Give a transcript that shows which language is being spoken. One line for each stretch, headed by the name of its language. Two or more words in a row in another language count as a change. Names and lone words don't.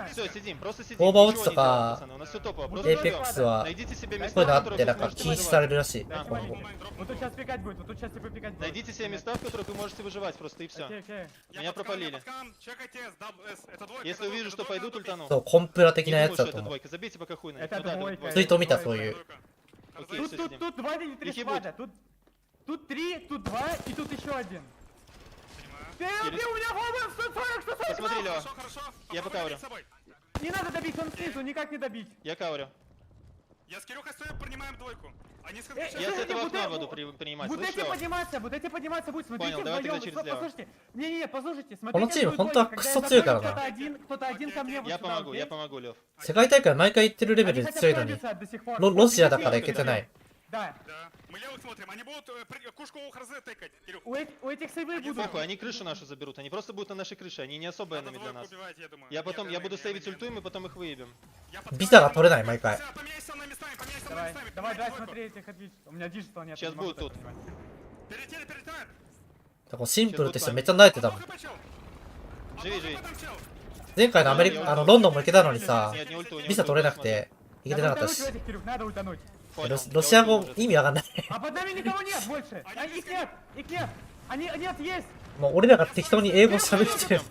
Japanese: オーバーウォッチとか、APEX は、こういうのあって、なんか禁止されるらしい。今後そう、コンプラ的なやつだと思う。ツイート見た、そういう。
Russian: Тут 3, тут 2 и тут еще один. Ты у меня фолловерс 140, 140! Посмотри, Лева. Я покаурю. Не надо добить, он снизу, никак не добить. Я каурю. Я с Кирюхой стою, принимаем двойку. Они с Я с этого окна буду принимать. Будете подниматься, будет. Смотрите вдвоем. Послушайте. Не, послушайте.
Japanese: このチーム本当はクソ強いからな。
Russian: Кто-то один ко мне. Я помогу, Лев.
Japanese: 世界大会毎回行ってるレベルで強いのに、ロシアだから行けてない。
Russian: Да. Мы левых смотрим, они будут кушку у Харзе тыкать. У этих сейвы будут. Похуй, они крышу нашу заберут, они просто будут на нашей крыше, они не особо энеми для нас. Я буду сейвить ульту, и мы потом их выебем.
Japanese: ビザが取れない、毎回。
Russian: Давай, смотри этих отвечу. У меня диджитал нет. Сейчас будут тут.
Japanese: シンプルって人めっちゃ慣れてたもん。
Russian: Живи.
Japanese: 前回のロンドンも行けたのにさ、ビザ取れなくて行けてなかったし。ロシア語意味わかんない。もう俺らが適当に英語喋ってる。